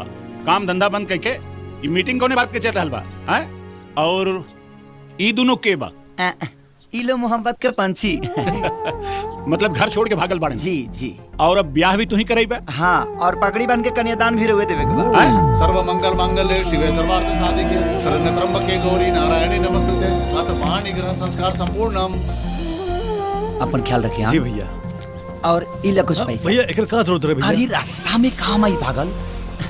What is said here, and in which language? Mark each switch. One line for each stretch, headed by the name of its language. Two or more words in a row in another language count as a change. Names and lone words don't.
Bhojpuri: काम धंधा बंद करके ये मीटिंग कोने बात के चल रहल बा, हैं? और ई दोनों के बा? ई लो मोहब्बत के पंछी। मतलब घर छोड़ के भागल बाड़न? जी जी। और अब ब्याह भी तू ही कराइबा? हाँ, और पगड़ी बन के कन्यादान भी रोवे देवे के बा।
Sanskrit: सर्व मंगल मांगल्ये शिवे सर्वार्थ साधिके शरण्य त्र्यंबके गौरी नारायणी नमस्तुते अथ पाणि ग्रह संस्कार संपूर्णम।
Bhojpuri: अपन ख्याल रखिए। जी भैया। और इला कुछ पैसा भैया एक का जरूरत है भैया? अरे रास्ता में काम आई भागल